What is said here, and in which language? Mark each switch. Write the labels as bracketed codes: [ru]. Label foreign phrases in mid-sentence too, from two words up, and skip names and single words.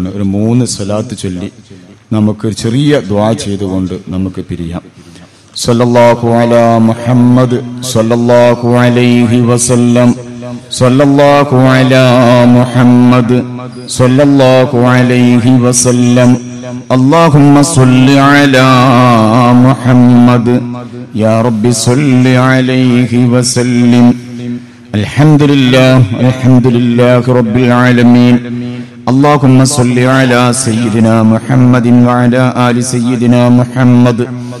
[ml] ഒരു 3 സ്വലാത്ത് ചൊല്ലി നമുക്ക് ചെറിയ ദുആ ചെയ്തുകൊണ്ട് നമുക്ക് പിരിയാം. [ar] صلى الله على محمد صلى الله عليه وسلم. صلى الله على محمد صلى الله عليه وسلم. اللهم صل على محمد يا رب صل عليه وسلم. الحمد لله رب العالمين. اللهم صل على سيدنا محمد وعلى آل سيدنا محمد.